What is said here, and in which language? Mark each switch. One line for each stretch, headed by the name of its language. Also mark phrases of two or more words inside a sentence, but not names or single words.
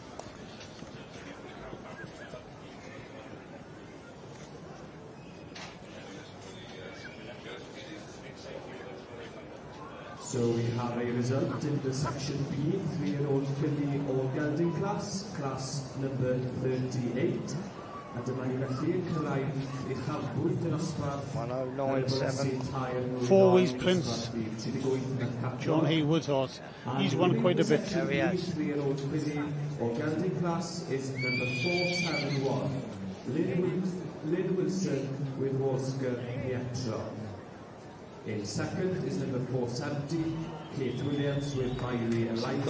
English: So we have a result in the section B, 3-year-old filly or gelding class, class number 38.
Welsh: A dyma ni felly yn cyrraedd uchafbwynt yn osbarth 1097.
English: Four Ways Prince. John Haywood's horse. He's won quite a bit. There he has. 3-year-old filly or gelding class is number 471. Lynn Wilson with Oscar Pietro. In second is number 470, Kate Williams with Miley Eliza.